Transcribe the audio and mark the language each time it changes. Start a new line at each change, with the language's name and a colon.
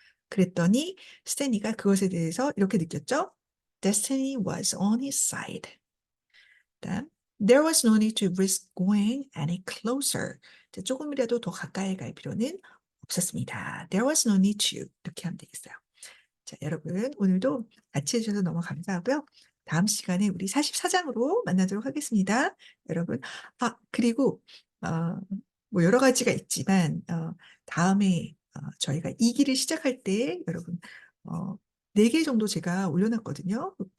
Korean: 그랬더니 스탠리가 그것에 대해서 이렇게 느꼈죠.
English: Destiny was on his side. 다음, There was no need to risk going any closer.
Korean: 조금이라도 더 가까이 갈 필요는 없었습니다.
English: There was no need to.
Korean: 이렇게 하면 되겠어요. 자, 여러분 오늘도 같이 해주셔서 너무 감사하고요. 다음 시간에 우리 44장으로 만나도록 하겠습니다. 여러분. 그리고 어 뭐 여러 가지가 있지만 다음에 저희가 2 기를 시작할 때 여러분 4개 정도 제가 올려 놨거든요.